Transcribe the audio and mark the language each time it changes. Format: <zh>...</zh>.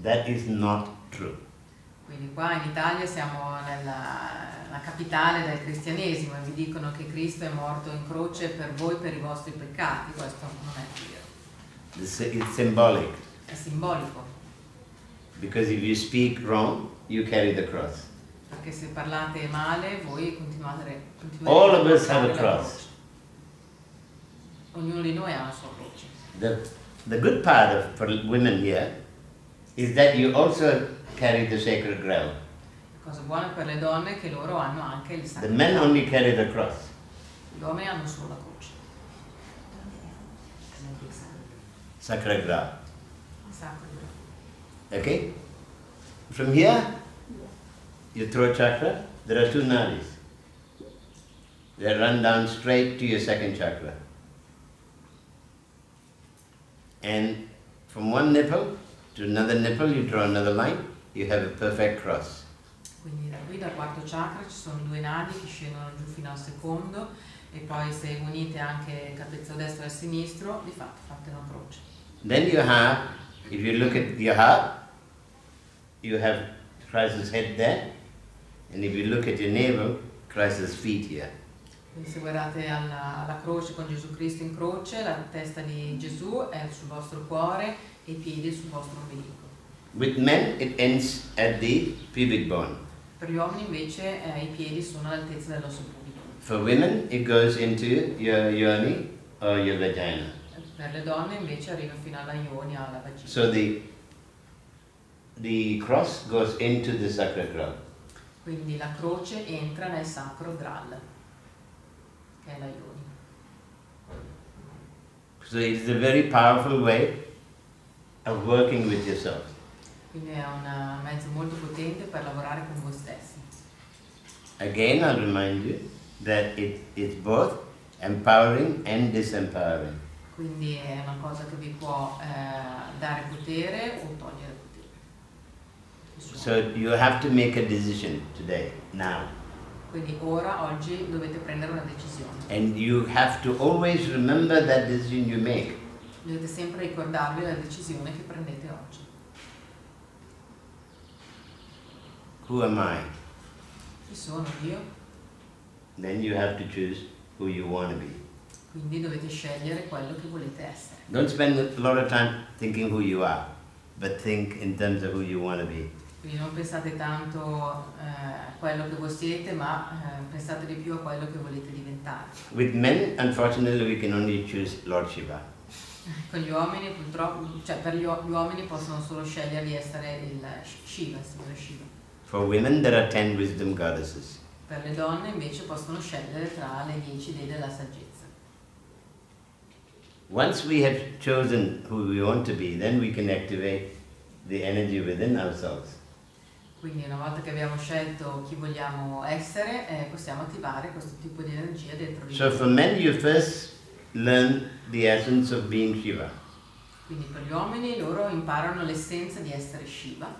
<en>That is not true.</en> <it>Quindi qua in Italia siamo nella capitale del cristianesimo e vi dicono che Cristo è morto in croce per voi, per i vostri peccati. Questo non è vero.</it> <en>It's symbolic.</en> <it>È simbolico.</it> <en>Because if you speak wrong, you carry the cross.</en> <it>Perché se parlate male, voi continuate</it> <en>All of us have a cross.</en> <it>Ognuno di noi ha una sua croce.</it> <en>The good part for women here is that you also carry the sacred grail.</en> <it>La cosa buona per le donne è che loro hanno anche il sacro.</it> <en>The men only carry the cross.</en> <it>Gli uomini hanno solo la croce.</it> <en>Sacred grail.</en> <it>Sacro.</it> <en>Okay? From here, your throat chakra, there are two nadis. They run down straight to your second chakra. And from one nipple to another nipple, you draw another line, you have a perfect cross.</en> <it>Quindi da qui, dal quarto chakra, ci sono due nadi che scendono giù fino al secondo, e poi se unite anche il capezzolo destro e il sinistro, di fatto fate una croce.</it> <en>Then you have, if you look at your heart, you have Christ's head there, and if you look at your navel, Christ's feet here.</en> <it>Quindi se guardate alla croce con Gesù Cristo in croce, la testa di Gesù è sul vostro cuore e i piedi sul vostro ombelico.</it> <en>With men, it ends at the pubic bone.</en> <it>Per gli uomini invece i piedi sono all'altezza dell'osso pubico.</it> <en>For women, it goes into your yoni or your vagina.</en> <it>Per le donne invece arriva fino alla ioni, alla vagina.</it> <en>So the cross goes into the sacred ground.</en> <it>Quindi la croce entra nel sacro Graal, che è la ioni.</it> <en>So it's a very powerful way of working with yourself.</en> <it>Quindi è un mezzo molto potente per lavorare con voi stessi.</it> <en>Again, I'll remind you that it's both empowering and disempowering.</en> <it>Quindi è una cosa che vi può dare potere o togliere potere.</it> <en>So you have to make a decision today, now.</en> <it>Quindi ora, oggi, dovete prendere una decisione.</it> <en>And you have to always remember that decision you make.</en> <it>Dovete sempre ricordarvi la decisione che prendete oggi.</it> <en>Who am I?</en> <it>Chi sono io?</it> <en>Then you have to choose who you want to be.</en> <it>Quindi dovete scegliere quello che volete essere.</it> <en>Don't spend a lot of time thinking who you are, but think in terms of who you want to be.</en> <it>Quindi non pensate tanto a quello che voi siete, ma pensate di più a quello che volete diventare.</it> <en>With men, unfortunately, we can only choose Lord Shiva.</en> <it>Con gli uomini, purtroppo, cioè per gli uomini possono solo scegliere di essere il Shiva, il signore Shiva.</it> <en>For women, there are 10 wisdom goddesses.</en> <it>Per le donne invece possono scegliere tra le 10 dei della saggezza.</it> <en>Once we have chosen who we want to be, then we can activate the energy within ourselves.</en> <it>Quindi una volta che abbiamo scelto chi vogliamo essere, possiamo attivare questo tipo di energia dentro di noi.</it> <en>So for men, you first learn the essence of being Shiva.</en> <it>Quindi per gli uomini loro imparano l'essenza di essere Shiva.</it>